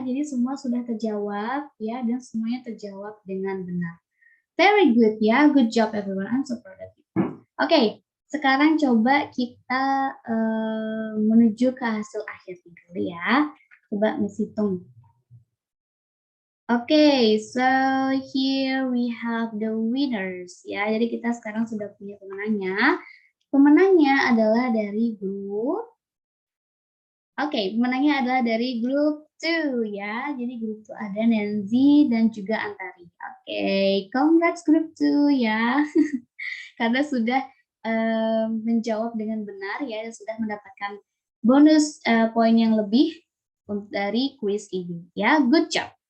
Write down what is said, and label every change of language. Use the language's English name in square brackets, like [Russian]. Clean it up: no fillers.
[Indonesian] Jadi semua sudah terjawab ya, dan semuanya terjawab dengan benar. [English] Very good ya. Good job everyone. I'm so proud of you. [Indonesian] Oke, sekarang coba kita menuju ke hasil akhir dulu ya. Coba Miss hitung. [English] Oke, so here we have the winners ya. [Indonesian] Jadi kita sekarang sudah punya pemenangnya. Pemenangnya adalah dari grup. Oke, pemenangnya adalah dari grup 2 ya. Jadi grup 2 ada Nancy dan juga Antari. Oke, congrats grup 2 ya. Karena sudah menjawab dengan benar ya, dan sudah mendapatkan bonus poin yang lebih dari kuis ini ya. [English] Good job.